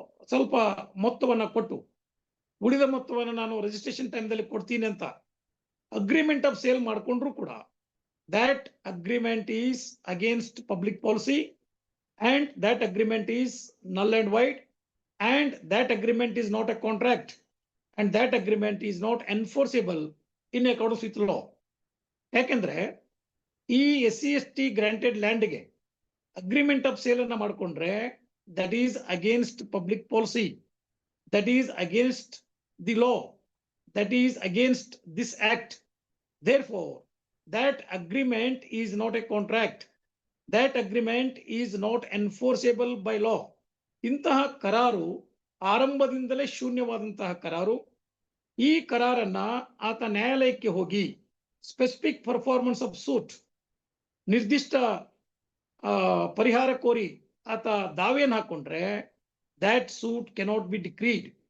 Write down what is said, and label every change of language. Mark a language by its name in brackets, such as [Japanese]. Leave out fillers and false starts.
[Kannada] ಸ್ವಲ್ಪ ಮೊತ್ತವನ್ನ ಕೊಟ್ಟು ಉಳಿದ ಮೊತ್ತವನ್ನು ನಾನು ರಿಜಿಸ್ಟ್ರೇಷನ್ ಟೈಮ್ದಲ್ಲಿ ಕೊಡ್ತೀನಿ ಅಂತ ಅಗ್ರಿಮೆಂಟ್ ಆಫ್ ಸೇಲ್ ಮಾಡ್ಕೊಂಡ್ರು ಕೂಡ [English] that agreement is against public policy and that agreement is null and void and that agreement is not a contract and that agreement is not enforceable in accordance with law. [Kannada] ಯಾಕೆಂದ್ರೆ ಈ SC/ST granted ಲ್ಯಾಂಡ್ಗೆ agreement of sale ಅನ್ನ ಮಾಡ್ಕೊಂಡ್ರೆ [English] That is against public policy, that is against the law, that is against this act. Therefore that agreement is not a contract, that agreement is not enforceable by law. [Kannada] ಇಂತಹ ಕರಾರು ಆರಂಭದಿಂದಲೇ ಶೂನ್ಯವಾದಂತಹ ಕರಾರು. ಈ ಕರಾರನ್ನ ಆತ ನ್ಯಾಯಾಲಯಕ್ಕೆ ಹೋಗಿ specific performance of suit, ನಿರ್ದಿಷ್ಟ ಪರಿಹಾರ ಕೋರಿ ಆತ ದಾವೆಯನ್ನು ಹಾಕೊಂಡ್ರೆ [English] that suit cannot be decreed.